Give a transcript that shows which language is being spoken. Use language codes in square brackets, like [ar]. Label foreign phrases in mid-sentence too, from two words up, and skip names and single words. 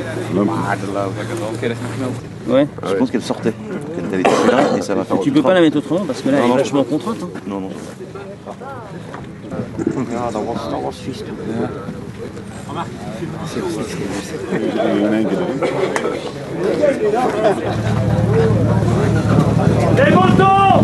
[fr] Ouais, je pense qu'elle sortait. Elle était plus là et ça va faire. Tu peux pas la mettre autrement parce que là elle est vachement contrainte. Hein. Non, non. [nl] Ja, dat was vies toen. Ja. [fr] Les montants!